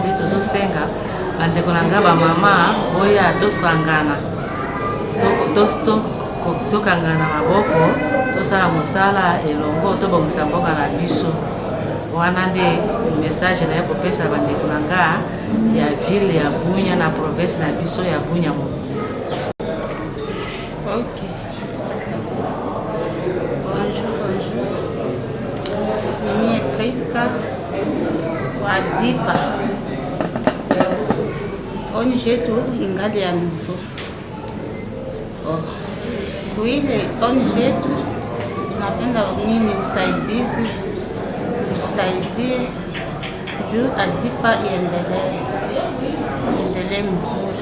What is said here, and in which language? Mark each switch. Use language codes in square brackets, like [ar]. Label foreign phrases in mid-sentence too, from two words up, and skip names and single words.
[ln] Nde tozosenga bandeko na nga bamama boya tosangana, tokangana maboko, tosala mosala elongo, tobongisa mboka na biso. Wana nde message na ye kopesa bandeko na nga ya ville ya Bunia na province na biso ya Bunia. [fr] Ok. Bonjour. [sw] Mimi est Priska wa ADIPA. ONG yetu ingali ya nouveau. Kuile ONG yetu tunapenda nini usaidizi, tusaidie juu ADIPA iendelee mzuri.